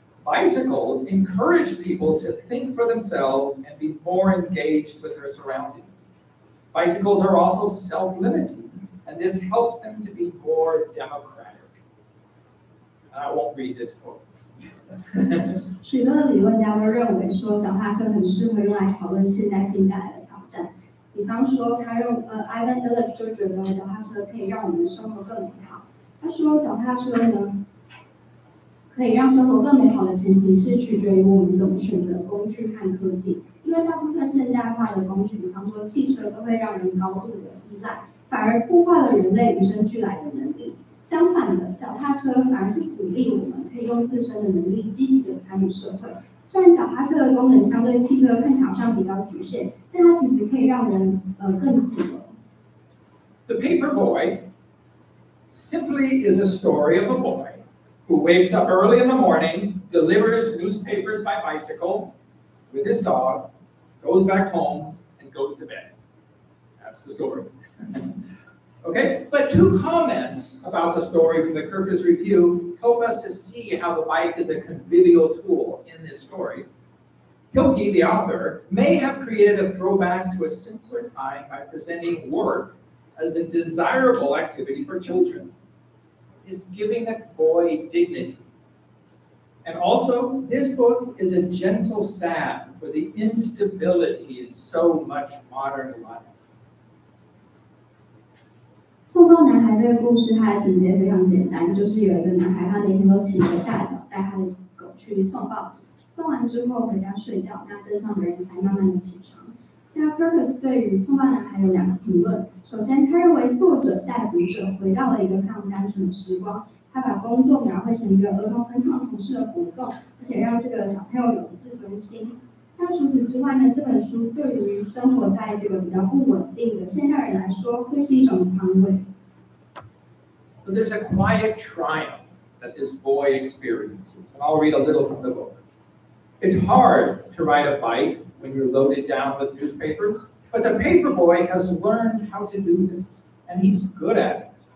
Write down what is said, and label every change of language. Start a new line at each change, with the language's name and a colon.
English: Bicycles encourage people to think for themselves and be more engaged with their surroundings. Bicycles are also self-limiting, and this helps them to be more democratic. I won't read this quote.
Chinese: 许多的理论家都认为说，脚踏车很适合用来讨论现代性带来的挑战。比方说，Ivan Illich 就觉得脚踏车可以让我们的生活更美好。他说，脚踏车呢，可以让生活更美好的前提是取决于我们怎么选择工具和科技。因为大部分现代化的工具，比方说汽车，都会让人高度的依赖，反而破坏了人类与生俱来的能力。相反的，脚踏车反而是鼓励我们可以用自身的能力积极的参与社会。虽然脚踏车的功能相对汽车看起来好像比较局限，但它其实可以让人更自由。
English: The Paper Boy simply is a story of a boy who wakes up early in the morning, delivers newspapers by bicycle with his dog, goes back home, and goes to bed. That's the story. Okay, but two comments about the story from the Kirkus Review help us to see how the bike is a convivial tool in this story. Hilke, the author, may have created a throwback to a simpler time by presenting work as a desirable activity for children. It's giving the boy dignity. And also, this book is a gentle salve for the instability in so much modern life.
Chinese: 送报男孩这个故事，它的情节非常简单，就是有一个男孩，他每天都起个大早，带他的狗去送报纸，送完之后回家睡觉，那镇上的人才慢慢的起床。那 Kirkus 对于送报男孩有两个评论，首先，他认为作者带读者回到了一个非常单纯的时光，他把工作描绘成一个儿童很想从事的活动，而且让这个小朋友有自尊心。那除此之外呢，这本书对于生活在这个比较不稳定的现代人来说，会是一种宽慰。
English: So there's a quiet triumph that this boy experiences, and I'll read a little from the book. It's hard to ride a bike when you're loaded down with newspapers, but the paper boy has learned how to do this, and he's good at it.